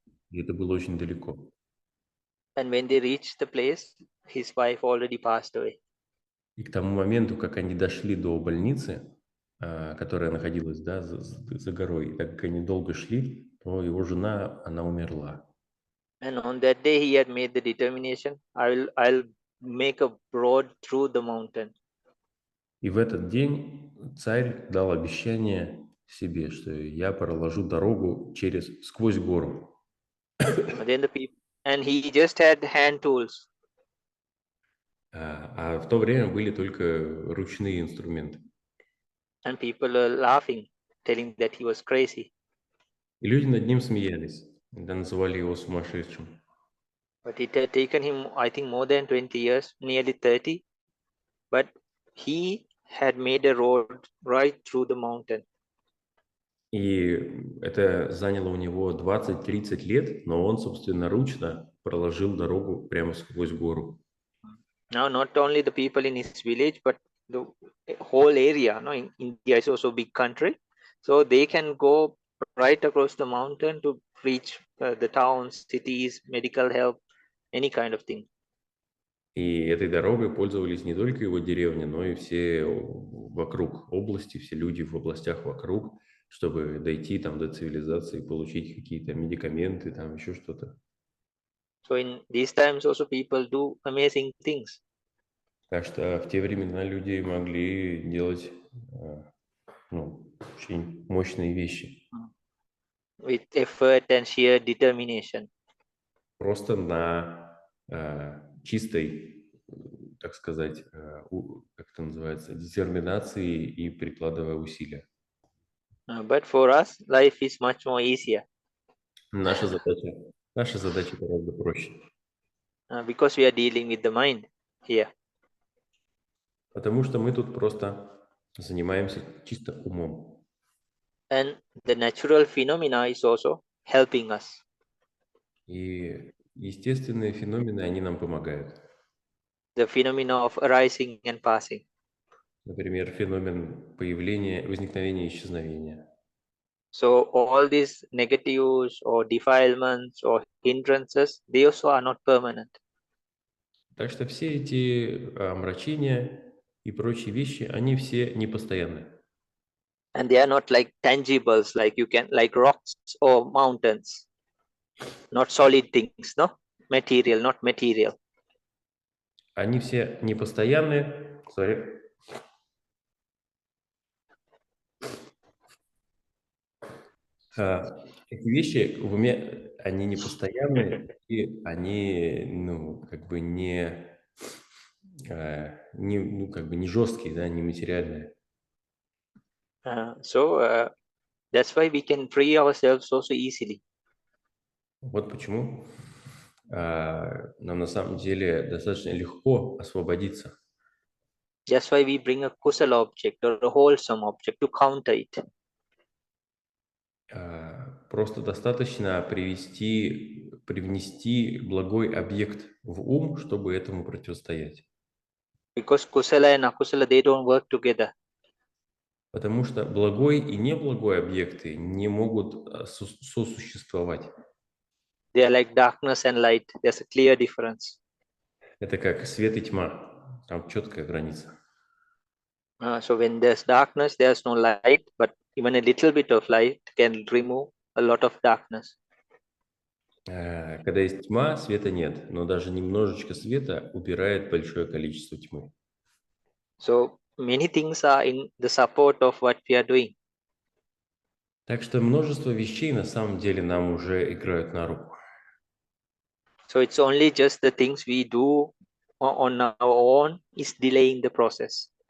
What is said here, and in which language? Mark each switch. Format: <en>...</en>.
<ru>И это было очень далеко.</ru> <en>And when they reached the place, his wife already passed away.</en> <ru>И к тому моменту, как они дошли до больницы, которая находилась, да, за горой, так как они долго шли, то его жена, она умерла.</ru> <en>And on that day, he had made the determination, I'll make a road through the mountain.</en> <ru>И в этот день царь дал обещание себе, что я проложу дорогу сквозь гору.</ru> <en>And he just had hand tools.</en> <ru>А в то время были только ручные инструменты.</ru> <en>And people were laughing, telling that he was crazy.</en> <ru>И люди над ним смеялись, когда называли его сумасшедшим.</ru> <en>But it had taken him, I think, more than 20 years, nearly 30. But he had made a road right through the mountain.</en> <ru>И это заняло у него 20-30 лет, но он собственноручно проложил дорогу прямо сквозь гору.</ru> <en>Now, not only the people in his village, but the whole area. No, India is also a big country, so they can go right across the mountain to reach the towns, cities, medical help, any kind of thing.</en> <ru>И этой дорогой пользовались не только его деревня, но и все вокруг области, все люди в областях вокруг, чтобы дойти там до цивилизации, получить какие-то медикаменты, там еще что-то.</ru> <en>So in these times also people do amazing things.</en> <ru>Так что в те времена люди могли делать очень мощные вещи.</ru> <en>With effort and sheer determination.</en> <ru>Просто на чистой, так сказать, как это называется, детерминации и прикладывая усилия.</ru> <en>But for us, life is much more easier.</en> <ru>Наша задача гораздо проще.</ru> <en>Because we are dealing with the mind here.</en> <ru>Потому что мы тут просто занимаемся чисто умом.</ru> <en>And the natural phenomena is also helping us.</en> <ru>И естественные феномены, они нам помогают.</ru> <en>The phenomena of arising and passing.</en> <ru>Например, феномен появления, возникновения и исчезновения.</ru> <en>So all these negatives or defilements or hindrances, they also are not permanent.</en> <ru>Так что все эти омрачения и прочие вещи, они все непостоянны.</ru> <en>And they are not like tangibles, like you can, like rocks or mountains. Not solid things, no? material, not material.</en> <ru>Они все непостоянные.</ru> <en>Sorry.</en> <ru>Эти вещи в уме, они непостоянные, и они, ну, как бы не жесткие, да, не материальные.</ru> <en>So that's why we can free ourselves so easily.</en> <ru>Вот почему нам на самом деле достаточно легко освободиться.</ru> <en>That's why we bring a kusala object or a wholesome object to counter it.</en> <ru>Просто достаточно привнести благой объект в ум, чтобы этому противостоять.</ru> <en>Because kusala and akusala, they don't work together.</en> <ru>Потому что благой и неблагой объекты не могут сосуществовать.</ru> <en>They are like darkness and light. There's a clear difference.</en> <ru>Это как свет и тьма. Там четкая граница.</ru> <en>So when there's darkness, there's no light, but even a little bit of light can remove a lot of darkness.</en> <ru>Когда есть тьма, света нет, но даже немножечко света убирает большое количество тьмы.</ru> <en>So many things are in the support of what we are doing.</en> <ru>Так что множество вещей на самом деле нам уже играют на руку.</ru> <en>So it's only just the things we do on our own is delaying the process.</en>